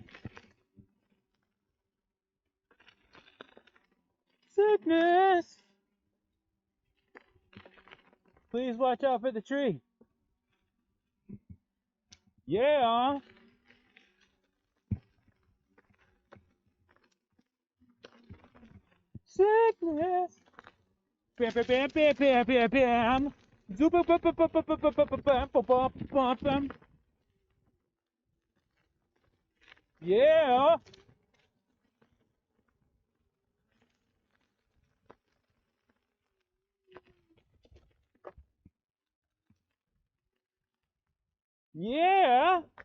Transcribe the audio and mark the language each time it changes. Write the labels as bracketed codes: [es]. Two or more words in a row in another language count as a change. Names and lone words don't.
[en] Sickness. Please watch out for the tree. Yeah. Sickness. Bam, bam, bam, bam, bam, bam, bam. Zoop, bam, bam, bam, bam, bam, bam, bam, bam, bam, bam, bam. Yeah. Yeah.